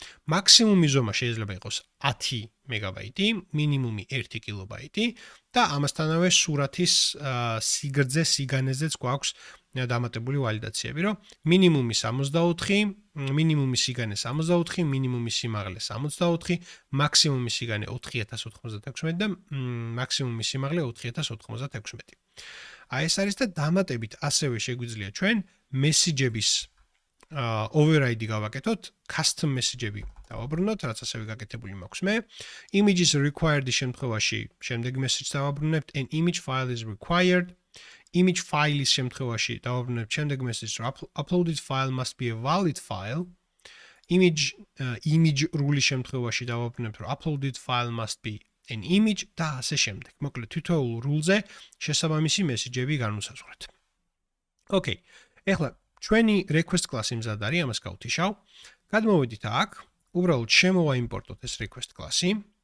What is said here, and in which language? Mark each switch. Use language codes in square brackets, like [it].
[ka] მაქსიმუმი ზომა შეიძლება იყოს 10 მეგაბაიტი, მინიმუმი 1 კილობაიტი და ამასთანავე სურათის სიგრძე, სიგანეზეც გვაქვს დამატებული ვალიდაციები, რომ მინიმუმი 64, მინიმუმი სიგანე 64, მინიმუმი სიმაღლე 64, მაქსიმუმი სიგანე 4096 და მაქსიმუმი სიმაღლე 4096. აი ეს არის და დამატებით ასევე შეგვიძლია ჩვენ მესიჯების override გავაკეთოთ, custom message-ები დავაბრუნოთ, რაც ასევე გაკეთებული მაქვს მე. [en] Images required-ის [ka] შემთხვევაში შემდეგ [en] message [ka] დავაბრუნებთ, [en] an image file is required. Image file-ის [ka] შემთხვევაში დავაბრუნებთ შემდეგ [en] message, uploaded file must be a valid file. Image rule-ის [ka] შემთხვევაში დავაბრუნებთ, [en] uploaded file must be an image [ka] და ასე შემდეგ. მოკლედ თითოეულ rule-ზე შესაბამისი message-ები განუსაზღვრეთ. Okay. ეხლა ჩვენი request class-ი მზად არის, ამას გავთიშავ. გადმოვედით აქ, უბრალოდ შემოვაიმპორტოთ ეს request class-ი.